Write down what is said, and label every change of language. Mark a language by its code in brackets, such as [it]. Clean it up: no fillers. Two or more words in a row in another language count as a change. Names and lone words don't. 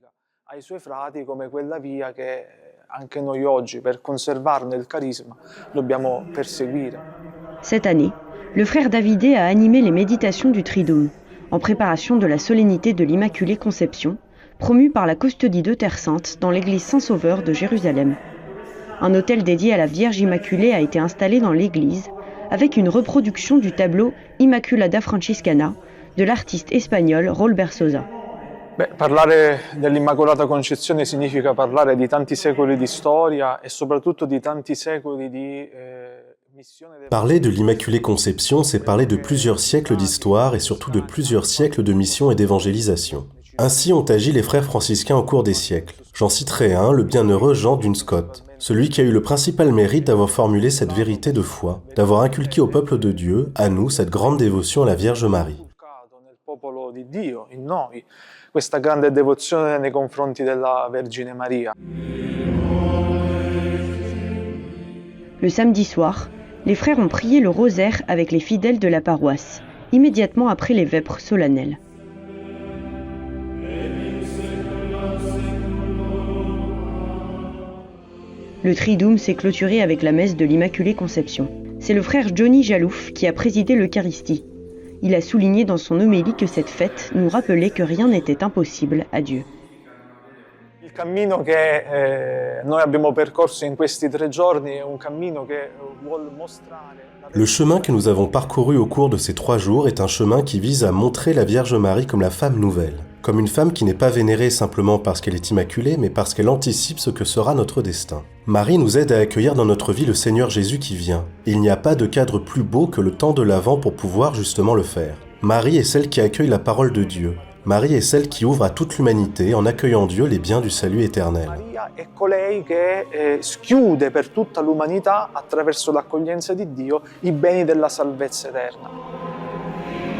[fr] Cette année, le frère Davidé a animé les méditations du Triduum, en préparation de la solennité de l'Immaculée Conception, promue par la custodie de Terre Sainte dans l'église Saint-Sauveur de Jérusalem. Un autel dédié à la Vierge Immaculée a été installé dans l'église, avec une reproduction du tableau Immaculada Franciscana de l'artiste espagnol Raúl Berzosa. [it] Parlare dell'Immacolata Concezione significa parlare di tanti secoli di storia e soprattutto di tanti secoli di missione. [fr] Parler de l'Immaculée Conception, c'est parler de plusieurs siècles d'histoire et surtout de plusieurs siècles de mission et d'évangélisation. Ainsi ont agi les frères franciscains au cours des siècles. J'en citerai un, le bienheureux Jean Dunscott, celui qui a eu le principal mérite d'avoir formulé cette vérité de foi, d'avoir inculqué au peuple de Dieu, à nous, cette grande dévotion à la Vierge Marie. [it] Questa grande devozione nei confronti della Vergine Maria. [fr] Le samedi soir, les frères ont prié le rosaire avec les fidèles de la paroisse, immédiatement après les vêpres solennelles. Le Triduum s'est clôturé avec la messe de l'Immaculée Conception. C'est le frère Johnny Jalouf qui a présidé l'Eucharistie. Il a souligné dans son homélie que cette fête nous rappelait que rien n'était impossible à Dieu. [it] Il cammino che noi abbiamo percorso in questi 3 giorni è un cammino che vuol mostrare. [fr] Le chemin que nous avons parcouru au cours de ces 3 jours est un chemin qui vise à montrer la Vierge Marie comme la femme nouvelle, comme une femme qui n'est pas vénérée simplement parce qu'elle est immaculée, mais parce qu'elle anticipe ce que sera notre destin. Marie nous aide à accueillir dans notre vie le Seigneur Jésus qui vient, et il n'y a pas de cadre plus beau que le temps de l'Avent pour pouvoir justement le faire. Marie est celle qui accueille la parole de Dieu. Marie est celle qui ouvre à toute l'umanité en accueillant Dieu les biens du salut éternel. [it] Maria è colei che schiude per tutta l'umanità attraverso l'accoglienza di Dio i beni della salvezza eterna.